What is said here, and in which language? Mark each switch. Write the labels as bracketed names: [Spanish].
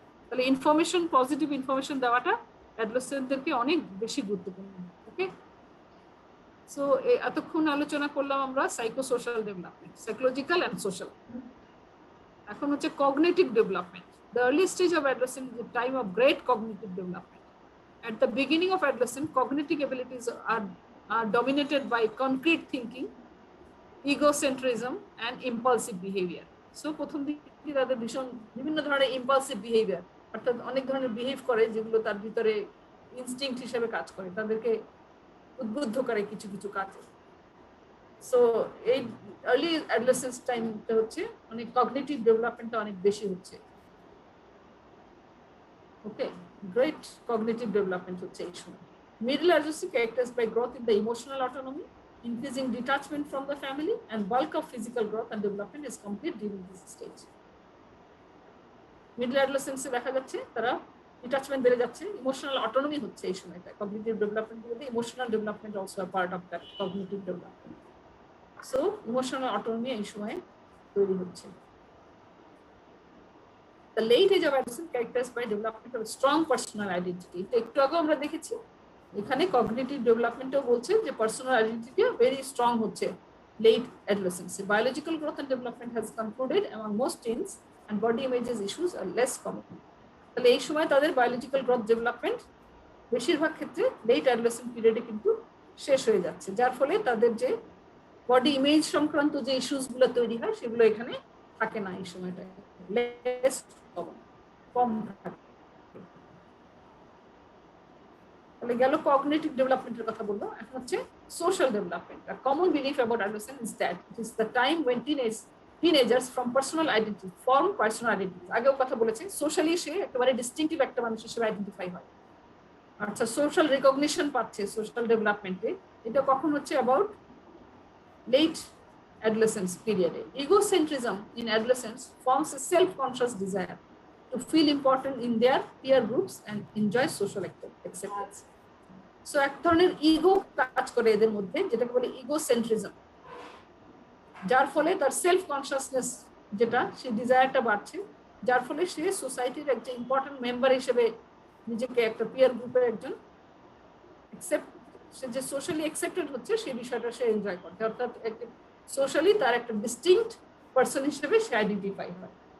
[Bangla] তাহলে information, positive information দেওয়াটা অ্যাডোলেসেন্টদেরকে অনেক বেশি গুরুত্বপূর্ণ। ওকে, সো এতক্ষণ আলোচনা করলাম আমরা psychosocial development, psychological and social. এখন হচ্ছে cognitive development. [English] The early stage of adolescence is a time of great cognitive development. At the beginning of adolescence, cognitive abilities are dominated by concrete thinking, egocentrism, and impulsive behavior. [Bangla] So, প্রথম দিকে তাদের বিভিন্ন ধরনের impulsive behavior, অর্থাৎ অনেক ধরনের behave করে যেগুলো তার ভিতরে ইনস্টিংক্ট হিসেবে কাজ করে, তাদেরকে উদ্বুদ্ধ করে কিছু কিছু কাজ। সো এই আর্লি অ্যাডোলেসেন্স টাইমটা হচ্ছে অনেক কগনিটিভ ডেভেলপমেন্টটা অনেক বেশি হচ্ছে। [English] Okay, great cognitive development [Bangla] হচ্ছে এই সময়। [English] Middle adolescence characterized by growth in the emotional autonomy, increasing detachment from the family, and bulk of physical growth and development is complete during this stage. Middle adolescence [Bangla] দেখা যাচ্ছে তারা detachment বেড়ে যাচ্ছে, emotional autonomy হচ্ছে এই সময়টা। Cognitive development বলতে emotional development [English] also a part of that [Bangla] cognitive development. So emotional autonomy এই সময় তৈরি হচ্ছে। [English] The late age of adolescence characterized by development of strong personal identity. [Bangla] একটু আগে আমরা দেখেছি এখানে কগনিটিভ ডেভেলপমেন্টও বলছে যে পার্সোনাল আইডেন্টিটি ভেরি স্ট্রং হচ্ছে [English] late adolescence. Biological growth and development has concluded among most teens and body images issues are less common. [Bangla] তাহলে এই সময় তাদের বায়োলজিক্যাল গ্রোথ ডেভেলপমেন্ট বেশিরভাগ ক্ষেত্রে লেট অ্যাডোলেসেন্ট পিরিয়ডে কিন্তু শেষ হয়ে যাচ্ছে, যার ফলে তাদের যে বডি ইমেজ সংক্রান্ত যে ইস্যুসগুলো তৈরি হয় সেগুলো এখানে থাকে না এই সময়টায়, লেস কম থাকে। তাহলে গেল কগনিটিভ ডেভেলপমেন্টের কথা বলবো। এখন হচ্ছে social development. [English] A common belief about adolescence is that it is the time when teenagers from personal identity form personal identity. [Bangla] আগেও কথা বলেছে, সোশ্যালি সে একেবারে ডিস্টিংক্টিভ একটা মানুষ হিসেবে আইডেন্টিফাই হয়। আচ্ছা, সোশ্যাল রিকগনিশন পাচ্ছে সোশ্যাল ডেভেলপমেন্টে, এটা কখন হচ্ছে? [English] About late adolescence period. Egocentrism in adolescence forms a self-conscious desire to feel important in their peer groups and enjoy social acceptance. [Bangla] So এক ধরনের ইগো কাজ করে এদের মধ্যে, যেটাকে বলে ইগোসেন্ট্রিজম, যার ফলে তার সেলফ কনসিয়াসনেস যেটা, সেই ডিজায়ারটা বাড়ছে, যার ফলে সে সোসাইটির একটা ইম্পর্টেন্ট মেম্বার হিসেবে নিজেকে একটা পিয়ার গ্রুপের একজন সে যে সোশ্যালি অ্যাকসেপ্টেড হচ্ছে সেই বিষয়টা সে এনজয় করছে, অর্থাৎ সোশ্যালি তার একটা ডিস্টিংক্ট পার্সন হিসেবে সে আইডেন্টিফাই হয়।